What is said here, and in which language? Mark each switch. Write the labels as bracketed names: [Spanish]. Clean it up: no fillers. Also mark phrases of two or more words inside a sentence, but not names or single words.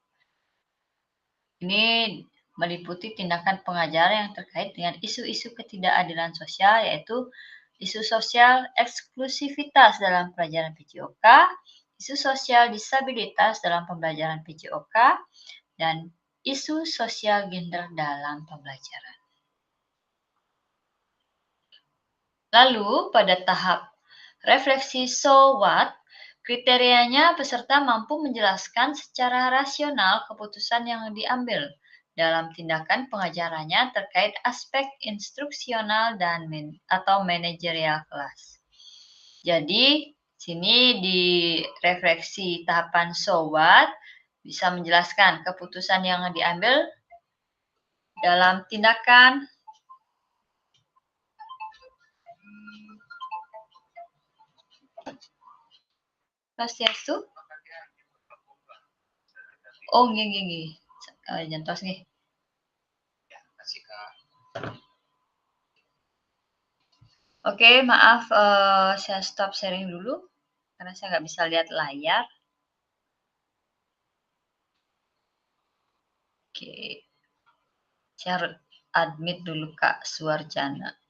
[Indonesian] Ini meliputi tindakan pengajaran yang terkait dengan isu-isu ketidakadilan sosial, yaitu isu sosial eksklusivitas dalam pelajaran PJOK, isu sosial disabilitas dalam pembelajaran PJOK, dan isu sosial gender dalam pembelajaran. Lalu, pada tahap refleksi [English] so what, [Indonesian] kriterianya peserta mampu menjelaskan secara rasional keputusan yang diambil dalam tindakan pengajarannya terkait aspek instruksional dan atau manajerial kelas. Jadi, sini di refleksi tahapan [English] so what [Indonesian] bisa menjelaskan keputusan yang diambil dalam tindakan Swastiastu. [Balinese] Oh, nggih. Jantos nggih. [Indonesian] Oke, maaf, saya [English] stop sharing [Indonesian] dulu karena saya nggak bisa lihat layar. Oke, saya harus admit dulu Kak Suarjana.